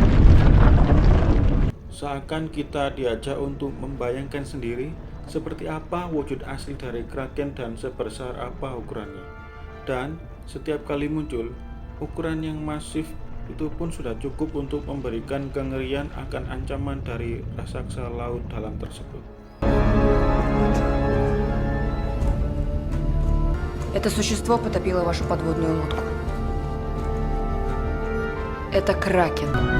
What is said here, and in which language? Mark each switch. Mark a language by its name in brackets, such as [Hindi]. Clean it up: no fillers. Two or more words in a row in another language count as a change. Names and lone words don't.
[Indonesian] Seakan kita diajak untuk membayangkan sendiri seperti apa wujud asli dari Kraken dan sebesar apa ukurannya. Dan setiap kali muncul, ukuran yang masif itu pun sudah cukup untuk memberikan kengerian akan ancaman dari raksasa laut dalam tersebut. [Russian] Это существо потопило вашу подводную лодку. Это Кракен.